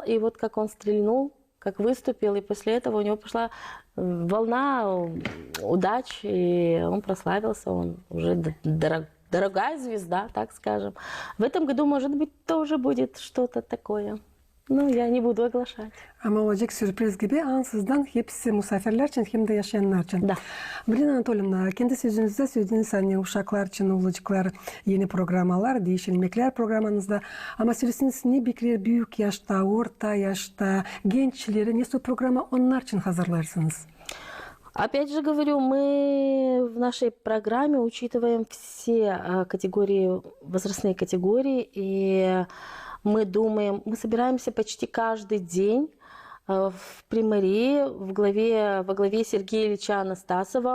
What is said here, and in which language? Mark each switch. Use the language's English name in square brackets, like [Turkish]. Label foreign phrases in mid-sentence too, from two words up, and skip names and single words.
[Russian] И вот как он стрельнул, как выступил, и после этого у него пошла волна удач, и он прославился, он уже дорогая звезда, так скажем. В этом году, может быть, тоже будет что-то такое. Ну, я не буду оглашать. [Gagauz] Ama olacak sürpriz gibi ansızdan hepsi misafirler için hem de yaşayanlar için. [Russian] Да. [Gagauz] Brina Anatolyevna, kendi sözünüzde söylediğiniz hani uşaklar için olacaklar yeni programalar, değişilmekler programınızda. Ama söylesiniz ne bekler büyük yaşta, orta yaşta, gençleri, nasıl programa onlar için hazırlarsınız? [Russian] Опять же говорю, мы в нашей программе учитываем все категории, возрастные категории, и мы думаем, мы собираемся почти каждый день в примарии во главе Сергея Ильича Анастасова.